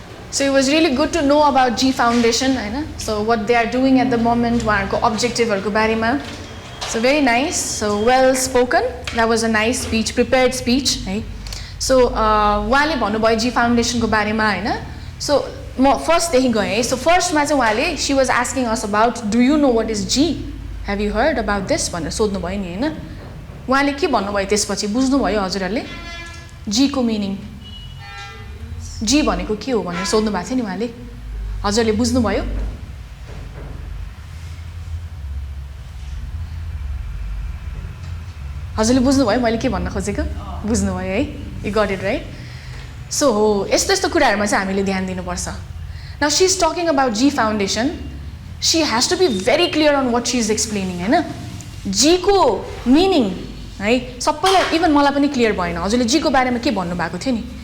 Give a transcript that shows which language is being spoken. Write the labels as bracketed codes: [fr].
[en] So it was really good to know about G Foundation, होइन? So what they are doing at the moment, [ne] उहाँहरूको objectiveहरूको बारेमा. [en] So very nice, so well spoken. That was a nice speech, prepared speech, है? [ne] So उहाँले भन्नुभयो G Foundationको बारेमा, होइन? So म फर्स्टदेखि गएँ. [en] So [ne] फर्स्टमा चाहिँ उहाँले, [en] she was asking us about, do you know what is G? Have you heard about this? [ne] भनेर सोध्नुभयो नि, होइन? उहाँले के भन्नुभयो त्यसपछि बुझ्नुभयो हजुरहरूले? G को मिनिङ जी भनेको के हो भनेर सोध्नु भएको थियो नि उहाँले. हजुरले बुझ्नुभयो? हजुरले बुझ्नुभयो मैले के भन्न खोजेको? बुझ्नुभयो है? [en] You got it right? [ne] So हो यस्तो यस्तो कुराहरुमा चाहिँ हामीले ध्यान दिनुपर्छ. [en] Now she is talking about G Foundation. She has to be very clear on what she is explaining, हैन? [ne] G को मिनिङ है सबैलाई इभन मलाई पनि क्लियर भएन. हजुरले G को बारेमा के भन्नु भएको थियो नि?